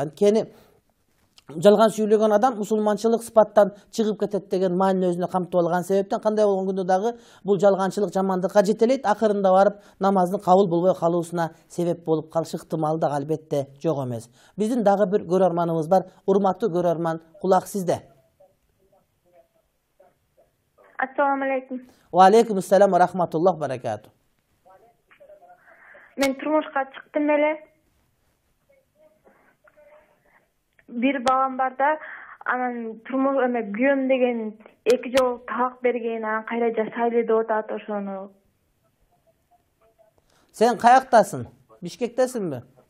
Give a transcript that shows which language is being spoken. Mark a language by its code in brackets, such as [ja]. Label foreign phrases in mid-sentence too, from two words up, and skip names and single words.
[ky] Анткени жалган сүйлөгөн адам мусулманчылык сыпаттан чыгып кетет деген маани өзүнө камтып алган себептен кандай болгон күндө дагы бул жалганчылык жамандыкка жетелейт, акырында барып намаздын кабыл болбой калуусуна себеп болуп калышы ыктымалы да албетте жок эмес. Биздин дагы бир көрөрманыбыз бар. Урматтуу көрөрман, кулак сизде. [ar] السلام عليكم. وعليكم السلام ورحمة الله بركاته. [ky] Мен турмушка чыктым эле. Бир балам бар да, анан турмуш күйөөм деген 2 жолу талак берген, анан кайра жашайлы деп атат ошону. Сен каяктасың? Бишкектесиңби?